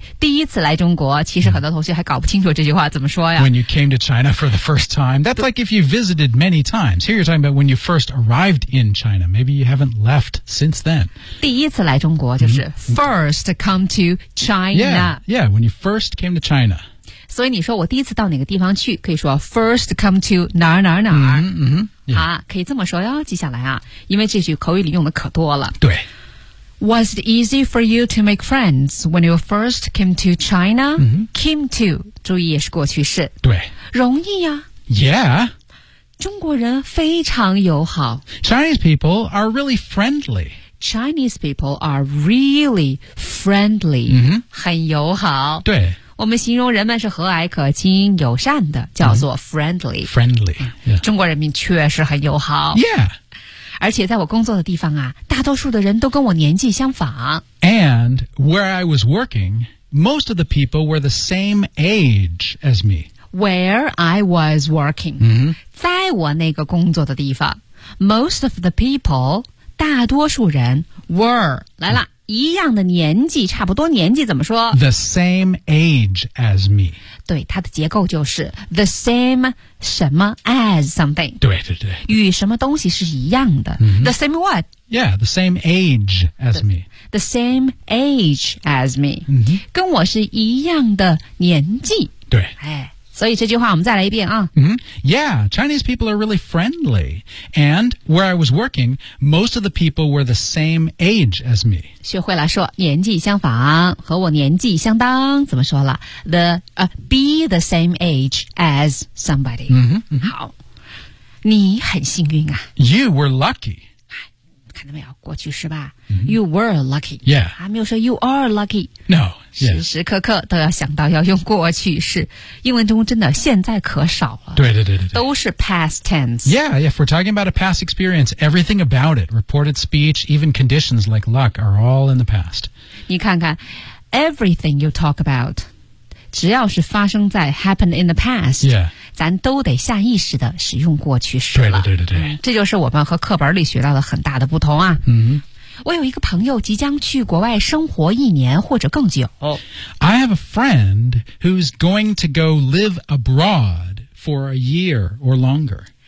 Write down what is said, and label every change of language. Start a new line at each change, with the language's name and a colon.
Chinese: 第一次来中国其实很多同学还搞不清楚这句话怎么说呀
English: When you came to China for the first time That's like if you visited many times Here you're talking about when you first arrived in China Maybe you haven't left since then
Chinese: 第一次来中国就是
English: First come to China Yeah, when you first came to China
Chinese: 所以你说我第一次到哪个地方去可以说
English: First come to
Chinese: 哪儿哪儿哪儿、可以这么说哟记下来啊因为这句口语里用的可多了对
English: Was it easy for you to make friends when you first came to China?、 Mm-hmm. Came to,
Chinese: 注意也是过去式。对。容易呀。
English: Yeah.
Chinese: 中国人非常友好。
English: Chinese people are really friendly. Chinese people are really friendly.、 Mm-hmm.
Chinese: 很友好。对。我们形容人们是和蔼可亲、友善的，叫做 friendly.、
English: Mm-hmm. Friendly.、Yeah.
Chinese: 中国人民确实很友好。
English: Yeah.
Chinese: 而且在我工作的地方啊，大多数的人都跟我年纪相仿。
English: And where I was working, most of the people were the same age as me. Where I was working,、 mm-hmm.
Chinese: 在我那个工作的地方 ,
English: most of the people,
Chinese: 大多数人 were, 来了、mm-hmm. 一样的年纪差不多年纪怎么说
English: ?The same age as me.
Chinese: 对它的结构就是
English: the same
Chinese: 什么
English: as something.
Chinese: 对对对。与什么东西是一样的、 mm-hmm.
English: ?The same what? Yeah, the same age as me. The same age as me.、 Mm-hmm.
Chinese: 跟我是一样的年纪。对。哎所以这句话我们再来一遍啊。
English: Mm-hmm. Yeah, Chinese people are really friendly. And where I was working, most of the people were the same age as me.
Chinese: 学会了说年纪相仿和我年纪相当怎么说了 the,、
English: Be the same age as somebody. Mm-hmm. Mm-hmm.
Chinese: 好你很幸运啊。
English: You were lucky.
Chinese: 看到没有过去是吧、 mm-hmm.
English: You were lucky. Yeah.
Chinese: 还没有说
English: you are lucky. No.
Chinese: 时时刻刻都要想到要用过去式。英文中真的现在可少了。对对对对。都是
English: past tense. Yeah, yeah. If we're talking about a past experience, everything about it, reported speech, even conditions like luck are all in the past.
Chinese: 你看看
English: everything you talk about,
Chinese: 只要是发生在
English: happened in the past. Yeah.
Chinese: 咱都得下意识的使用过去式了。对对对对、嗯、这就是我们和课本里学到的很大的不同啊。嗯，我有一个朋友即将去国外生活一年或者更久。
English: I have a friend who's going to go live abroad for a year or longer.